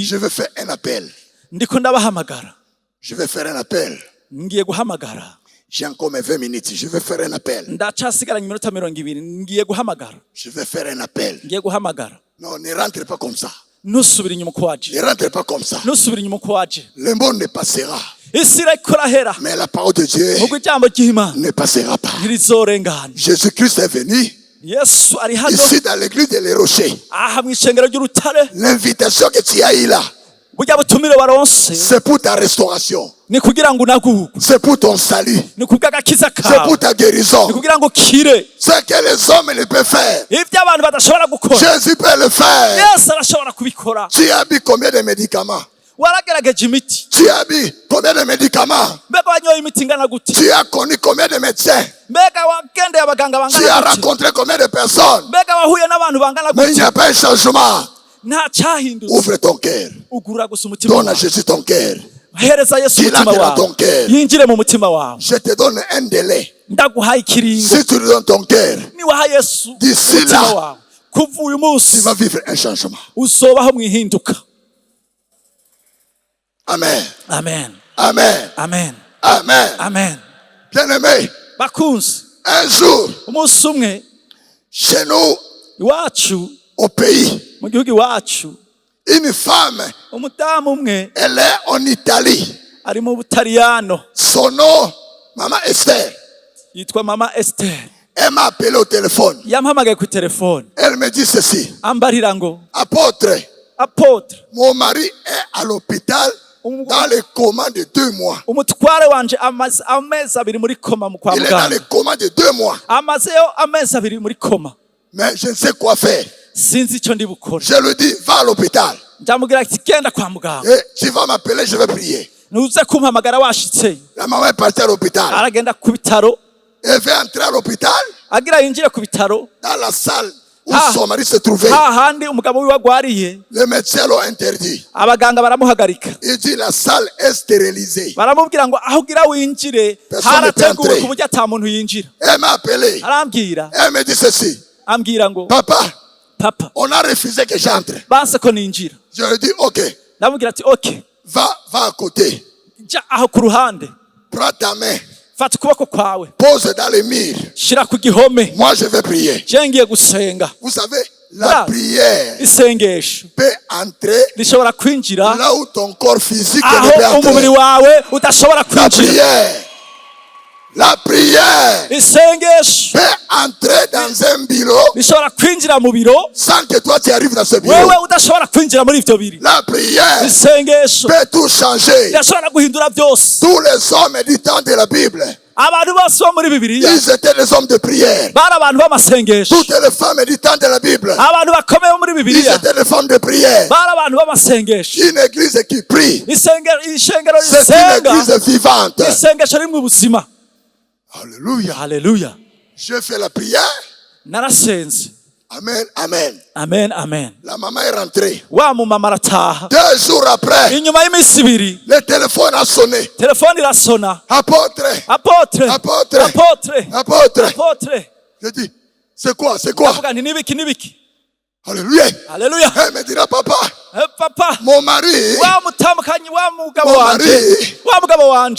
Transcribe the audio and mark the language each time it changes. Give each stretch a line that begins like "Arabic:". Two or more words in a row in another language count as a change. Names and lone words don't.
French: je vais faire un appel.
Rundi: ndiko ndabahamagara.
French: Je vais faire un appel.
Rundi: Ngiye guhamagara.
French: J'ai encore mes 20 minutes. Je vais faire un appel.
Rundi: Ndacasigaranye iminota 20. Ngiye guhamagara.
French: Je vais faire un appel.
Rundi: Ngiye guhamagara.
French: Non, ne rentre pas comme ça.
Rundi: Nusubira inyuma uko waje.
French: Ne rentre pas comme ça.
Rundi: Nusubira inyuma uko waje.
French: Le monde ne passera.
Rundi: Isi iriko irahera.
French: Mais la parole de Dieu
Rundi: Ubwo ijambo ry'Imana
French: ne passera pas.
Rundi: ntirizorengana.
French: Jésus-Christ est venu
Rundi: Yesu ari hano
French: ici dans l'église de Les Rochers.
Rundi: aha mu ishengero ry'urutare.
French: L'invitation que tu as eue là,
Rundi: Burya butumire waronse
French: c'est pour ta restauration.
Rundi: ni kugira ngo unagurwe.
French: C'est pour ton salut.
Rundi: Ni kubw'agakiza
French: C'est
Rundi: kawe.
French: pour ta guérison.
Rundi: Ni kugira ngo ukire.
French: Ce que les hommes ne peuvent faire,
Rundi: Ibyo abantu badashobora gukora.
French: Jésus peut le faire.
Rundi: Yesu arashobora kubikora.
French: Tu as mis combien de médicaments?
Rundi: waragerageje imiti?
French: Tu as mis combien de médicaments?
Rundi: Mbega wanyoye imiti ingana gute?
French: Tu as connu combien de médecins?
Rundi: Mbega wagendeye abaganga
French: Tu as
Rundi: bangana gute?
French: rencontré combien de personnes?
Rundi: Mbega wahuye n'abantu bangana
French: Mais il n'y
Rundi: gute?
French: a pas un changement.
Rundi: Nta cyahindutse.
French: Ouvre ton cœur.
Rundi: Ugurura gusa umutima
French: Donne à
Rundi: wawe.
French: Jésus ton cœur.
Rundi: Hereza Yesu
French: Qu'il
Rundi: umutima
French: entre dans
Rundi: wawe.
French: ton cœur.
Rundi: Yinjire mu mutima wawe.
French: Je te donne un délai.
Rundi: Ndaguhaye ikiringo.
French: Si tu lui donnes ton cœur,
Rundi: Niwaha Yesu
French: d'ici
Rundi: umutima
French: là,
Rundi: wawe. Kuva uyu
French: tu
Rundi: munsi
French: vas vivre un changement.
Rundi: uzobaho mwihinduka. Amen. Amen. Amen. Amen. Amen. Amen.
French: Bien-aimé,
Rundi: Bakunzi,
French: un jour,
Rundi: umunsi umwe
French: chez nous,
Rundi: iwacu
French: au pays,
Rundi: mu gihugu iwacu
French: une femme,
Rundi: umudamu umwe
French: elle est en Italie.
Rundi: ari mu Butaliyano
French: Son nom, Maman Esther.
Rundi: yitwa Mama Esther.
French: Elle m'a appelé au téléphone.
Rundi: Yampamagaye ku telefone
French: Elle me dit ceci.
Rundi: ambarira ngo
French: Apôtre,
Rundi: apotre
French: mon mari est à l'hôpital dans les comas de 2 mois.
Rundi: umutware wanje amezi abiri muri koma mu kwa
French: Il est dans
Rundi: muganga.
French: les comas de 2 mois.
Rundi: Amazeyo amezi abiri muri koma.
French: Mais je ne sais quoi faire.
Rundi: Sinzi icyo ndi bukore.
French: Je lui dis, va à l'hôpital.
Rundi: Ndamubwira ati genda kwa muganga.
French: Et tu vas m'appeler, je vais prier.
Rundi: Nuze kumpamagara washitse.
French: La maman est partie à l'hôpital.
Rundi: Aragenda ku bitaro.
French: Elle veut entrer à l'hôpital,
Rundi: Agira yinjire ku bitaro.
French: dans la salle où Ah. son mari se trouvait.
Rundi: Hahandi umugabo wiwe agwariye.
French: Les médecins l'ont interdit.
Rundi: Abaganga baramuhagarika.
French: Il dit, la salle est stérilisée.
Rundi: Baramubwira ngo aho ugira winjire
French: Personne ne peut
Rundi: harateguwe
French: entrer.
Rundi: ku buryo ata muntu yinjira.
French: Elle m'a appelé.
Rundi: Arambwira
French: Elle me dit ceci.
Rundi: ambwira ngo
French: Papa,
Rundi: papa
French: on a refusé que j'entre.
Rundi: banse ko ninjira.
French: Je lui dis, ok,
Rundi: Ndamubwira ati okay
French: va à côté.
Rundi: ja aho ku ruhande
French: Prends ta main.
Rundi: fata ukuboko kwawe
French: Pose dans les murs.
Rundi: shira ku gihome
French: Moi, je vais prier.
Rundi: je ngiye gusenga.
French: Vous savez, la Bravo. prière
Rundi: Isengesho
French: peut entrer
Rundi: rishobora kwinjira
French: là où ton corps physique ne peut
Rundi: aho umubiri
French: entrer.
Rundi: wawe udashobora
French: La
Rundi: kwinjira.
French: prière. La prière
Rundi: Isengesho
French: peut entrer dans un bureau
Rundi: rishobora kwinjira mu biro
French: sans que toi tu arrives dans ce bureau.
Rundi: wewe udashobora kwinjira muri ivyo biri.
French: La prière
Rundi: Isengesho
French: peut tout changer.
Rundi: irashobora guhindura byose.
French: Tous les hommes du temps de la Bible,
Rundi: Abantu bose bo muri Bibiliya
French: ils étaient des hommes de prière.
Rundi: bari abantu b'amasengesho.
French: Toutes les femmes du temps de la Bible,
Rundi: Abantu bakomeye bo muri
French: ils
Rundi: Bibiliya
French: étaient des femmes de prière.
Rundi: bari abantu b'amasengesho.
French: Une église qui prie,
Rundi: Ishengero
French: c'est une
Rundi: risenga
French: église vivante.
Rundi: isengesho rimwe ubuzima.
French: Alléluia.
Rundi: Haleluya.
French: Je fais la prière.
Rundi: Narasenze. Amen, amen. Amen, amen.
French: La maman est rentrée.
Rundi: Wa mumama arataha.
French: 2 jours après,
Rundi: Inyuma y'iminsi ibiri
French: le téléphone a sonné.
Rundi: telefone irasona.
French: Apôtre,
Rundi: Apotre, Apotre. apotre,
French: apôtre.
Rundi: apotre.
French: Je dis, c'est quoi, c'est quoi?
Rundi: Ndavuga nti nibiki nibiki.
French: Alléluia.
Rundi: Haleluya.
French: Elle me dira, papa,
Rundi: Papa,
French: mon mari
Rundi: wa mutamukanyi wa mugabo
French: Mon
Rundi: wanje,
French: mari.
Rundi: wa mugabo wanje